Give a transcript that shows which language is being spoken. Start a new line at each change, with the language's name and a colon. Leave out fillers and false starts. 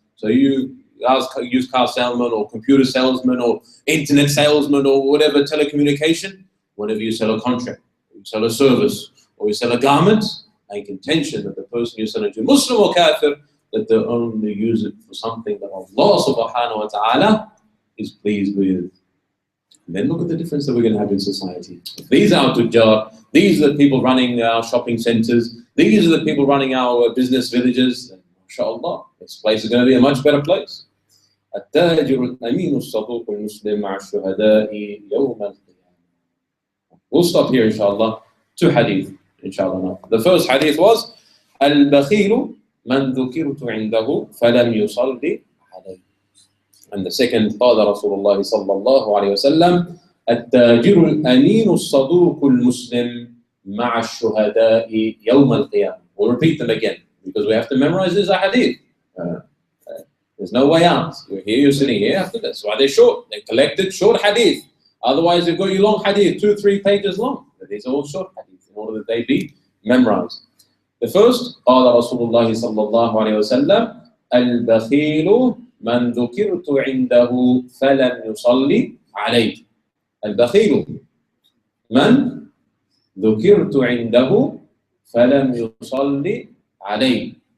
English: So you used car salesman or computer salesman or internet salesman or whatever telecommunication, whenever you sell a contract, you sell a service, or you sell a garment, make intention that the person you're selling to, Muslim or Kafir, that they only use it for something that Allah subhanahu wa ta'ala is pleased with. And then look at the difference that we're going to have in society. If these are our tujjar, these are the people running our shopping centers, these are the people running our business villages, then mashallah, this place is going to be a much better place.
Arabic: التاجر الأمين الصدوق المسلم مع الشهداء يوم القيامة.
English: We'll stop here inshallah. 2 hadith inshallah. The first hadith was
Arabic: البخيل من ذكرت عنده فلم يصلي عليه.
English: And the second,
Arabic: قال رسول الله صلى الله عليه وسلم التاجر الأمين الصدوق المسلم مع الشهداء يوم القيامة.
English: We'll repeat them again because we have to memorize this hadith. There's no way out. You're here, you're sitting here after this. That's why they're short. They're collected short hadith. Otherwise, they've got you long hadith, 2-3 pages long. But these are all short hadith in order that they be memorized. The first,
Arabic: قال رسول الله صلى الله عليه وسلم البخيل من ذكرت عنده فلم يصلي عليه. البخيل من ذكرت عنده فلم يصلي عليه.